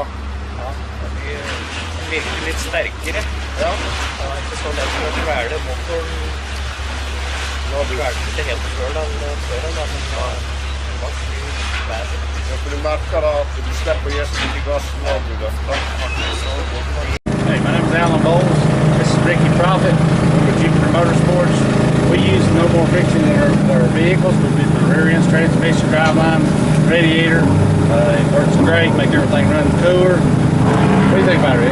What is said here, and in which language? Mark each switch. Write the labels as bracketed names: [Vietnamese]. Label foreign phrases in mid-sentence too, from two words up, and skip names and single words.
[Norwegian] Ja, det virker litt sterkere. Ja. Det er ikke så lett å kvele motoren. Nå har du kvelet ikke helt før den, men det var mye bedre. Ja, for du merker da at du slipper gjesten til gassen når du løfter. [English] Hey, my name is Alan Bowles. This is Ricky Profit with Jupiter Motorsports. We use no more friction in our vehicles. We do the rear ends, transmission, driveline, radiator. It works great, make everything run cooler. What do you think about it, Rick?